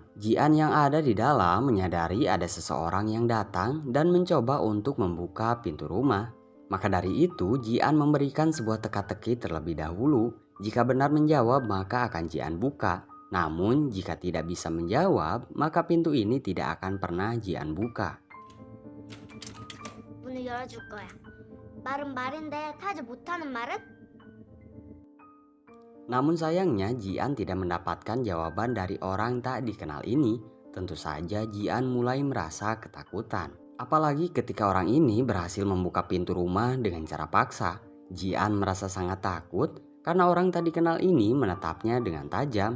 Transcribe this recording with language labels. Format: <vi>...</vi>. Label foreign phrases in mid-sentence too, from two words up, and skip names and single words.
<id>Ji-an yang ada di dalam menyadari ada seseorang yang datang dan mencoba untuk membuka pintu rumah. Maka dari itu Ji-an memberikan sebuah teka-teki terlebih dahulu. Jika benar menjawab maka akan Jian buka. Namun jika tidak bisa menjawab maka pintu ini tidak akan pernah Jian buka.</id> <ko>문을 열어줄 거야. 말은 말인데 타지 못하는 말은?</ko> <id>Namun sayangnya Jian tidak mendapatkan jawaban dari orang tak dikenal ini. Tentu saja Jian mulai merasa ketakutan. Apalagi ketika orang ini berhasil membuka pintu rumah dengan cara paksa. Jian merasa sangat takut karena orang tak dikenal ini menatapnya dengan tajam.</id>